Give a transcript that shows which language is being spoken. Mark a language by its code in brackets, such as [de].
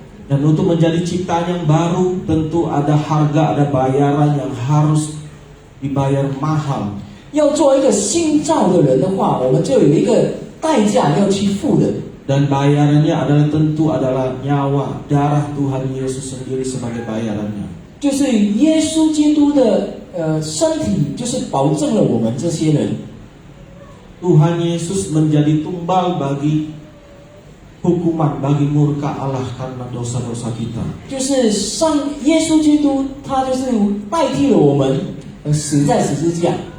[id] Dan untuk menjadi ciptaan yang baru tentu ada harga, ada bayaran yang harus dibayar mahal. [zh] 要做一个新造的人的话，我们就有一个代价要去付的， [id] Dan bayarannya adalah nyawa, darah Tuhan Yesus sendiri sebagai bayarannya. [zh] 就是耶稣基督的身体，就是保证了我们这些人。 [id] Tuhan Yesus menjadi tumbal bagi hukuman, bagi murka Allah karena dosa-dosa kita. [zh] 就是耶稣基督，他就是代替了我们死在十字架。